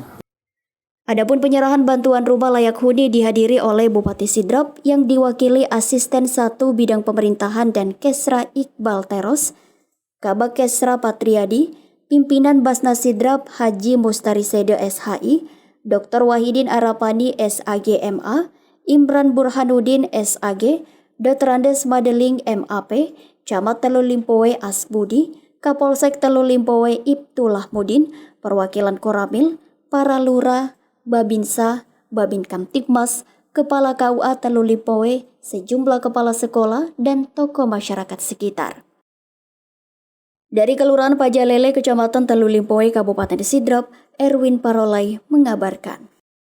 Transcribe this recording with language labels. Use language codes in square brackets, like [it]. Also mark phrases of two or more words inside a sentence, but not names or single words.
[id] Adapun penyerahan bantuan rumah layak huni dihadiri oleh Bupati Sidrap yang diwakili Asisten 1 Bidang Pemerintahan dan Kesra Iqbal Teros, Kabak Kesra Patriadi, Pimpinan Basnas Sidrap Haji Mustari Sede SHI, Dr. Wahidin Arapani SAG MA, Imran Burhanuddin SAG, Dr. Andes Madeling MAP, Camat Telu Limpowe Asbudi, Kapolsek Telu Limpowe Ibtullah Mudin, perwakilan Koramil, para lurah, Babinsa, Babin Kamtibmas, Kepala KUA Telu Limpowe, sejumlah kepala sekolah, dan tokoh masyarakat sekitar. Dari Kelurahan Pajalele, Kecamatan Telu Limpowe, Kabupaten Sidrap, Erwin Parolai mengabarkan.